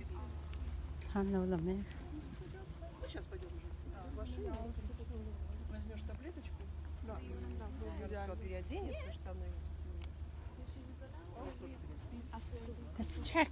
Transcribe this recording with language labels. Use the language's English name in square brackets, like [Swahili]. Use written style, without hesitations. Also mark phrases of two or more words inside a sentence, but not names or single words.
[Russian] han lo la me Ну, сейчас пойдем уже. В машину. Возьмешь таблеточку. Да. Я сказала, переоденется, штаны. [English] let's check